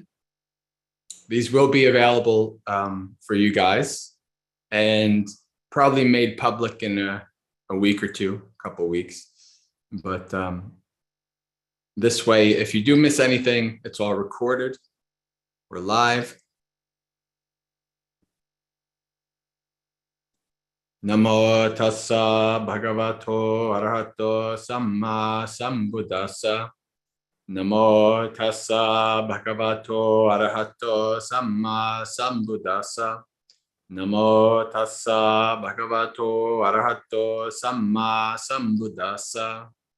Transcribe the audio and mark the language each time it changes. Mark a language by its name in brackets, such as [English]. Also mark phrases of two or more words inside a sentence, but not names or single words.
[English] These will be available for you guys and probably made public in a week or two, a couple of weeks. But this way, if you do miss anything, it's all recorded. We're live. [Pali] Namo tassa bhagavato arahato samma sambuddhassa. Namo tassa bhagavato arahato samma sambuddhassa. Namo tassa bhagavato arahato samma sambuddhassa.